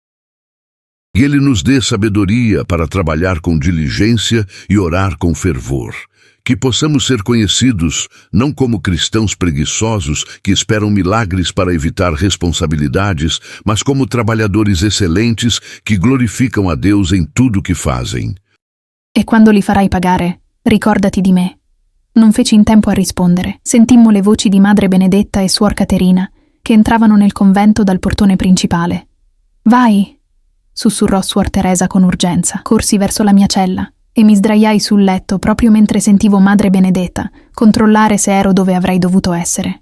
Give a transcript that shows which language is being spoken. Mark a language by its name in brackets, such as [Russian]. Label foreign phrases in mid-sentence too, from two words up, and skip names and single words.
[Portuguese] E Ele nos dê sabedoria para trabalhar com diligência e orar com fervor. Que possamos ser conhecidos não como cristãos preguiçosos que esperam milagres para evitar responsabilidades, mas como trabalhadores excelentes que glorificam a Deus em tudo que fazem. [Italian] E quando li farai pagare, ricordati di me. Non feci in tempo a rispondere. Sentimmo le voci di Madre Benedetta e Suor Caterina, che entravano nel convento dal portone principale. «Vai!» sussurrò Suor Teresa con urgenza. Corsi verso la mia cella e mi sdraiai sul letto proprio mentre sentivo Madre Benedetta controllare se ero dove avrei dovuto essere.